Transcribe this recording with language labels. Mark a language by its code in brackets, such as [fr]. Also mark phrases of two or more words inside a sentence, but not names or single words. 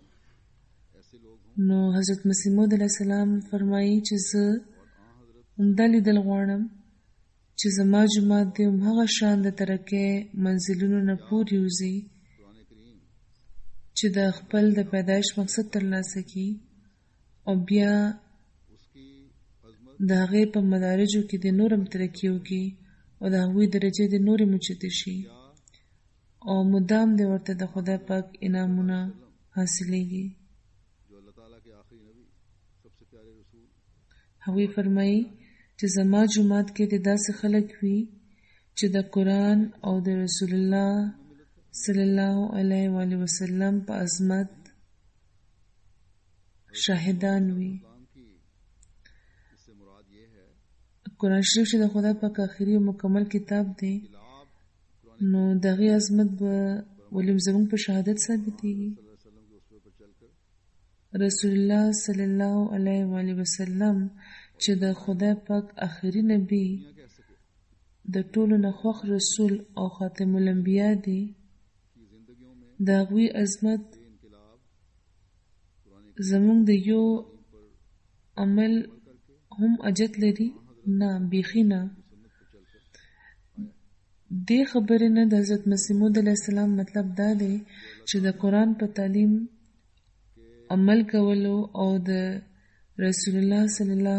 [ps] نو حضرت مسیح موعود [ar] علیه السلام [ps] فرمایي چې زه همدا لیدل غواړم چې زما جماعت دې همهغه شان د ترقۍ منزلونو نه پورې وځي چې د خپل د پیدایش مقصد ترلاسه کړي او بیا د هغې په مدارجو کې د نور هم ترقي وکړي او د هغوی درجې د نورې اوچتې شي او مدام دی ورته د خدای پاک انعامونه حاصلېږي. [ur] جو اللہ تعالیٰ کے آخری نبی سب سے پیارے رسول [ps] هغوی فرمایي چې زما جومات کې د داسې خلک وي چې د قرآن او د [ar] رسول الله صلی الله علیه و آله وسلم [ps] په عظمت شاهدان وي. [ur] اسلام کی اس سے مراد یہ ہے [ps] قرآن شریف چې د خدای پاک آخري او مکمل کتاب دی [ur] खिलाफ [ps] نو دغه عظمت به ولیم زموږ په شهادت ثابتېږي. [ur] وسلم کے اسوے پر چل کر [ar] رسول الله صلی الله علیه و آله وسلم [ps] چې د خدای پاک آخري نبی [ur] کہہ سکے [ps] د ټولو نه خوښ رسول او [ar] خاتم الانبیاء [ps] دی [ur] کہ زندگیوں میں [ps] د هغوی عظمت [ur] یہ انقلاب قرآن [ps] زموږ د یو عمل هم اجت لري نه بیخي نه. دې خبرې نه د حضرت مسیح موعود [ar] علیه السلام [ps] مطلب دا دی چې د قرآن په تعلیم عمل کولو او د [ar] رسول الله صلی الله